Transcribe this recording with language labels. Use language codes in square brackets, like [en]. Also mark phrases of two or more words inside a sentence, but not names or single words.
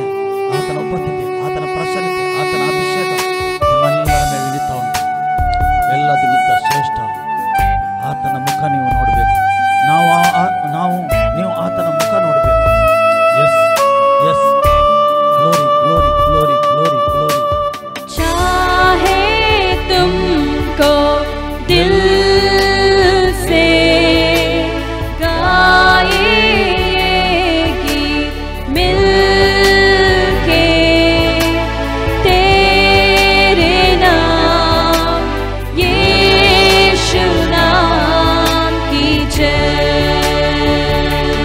[kn] ಆತನ ಉಪಸ್ಥಿತಿ, ಆತನ ಪ್ರಸನ್ನತೆ, ಆತನ ಅಭಿಷೇಕ ನಿಮ್ಮೆಲ್ಲರ ಮೇಲೆ ಇಳಿತಾ ಉಂಟು. ಎಲ್ಲದಕ್ಕಿಂತ ಶ್ರೇಷ್ಠ ಆತನ ಮುಖ ನೀವು ನೋಡಬೇಕು. ನೀವು ಆತನ ಮುಖ ನೋಡಬೇಕು. [en] yes yes glory glory glory glory glory. [hi] चाहे तुमको दिल से गाएगी मिलके तेरे नाम यीशु नाम की जय.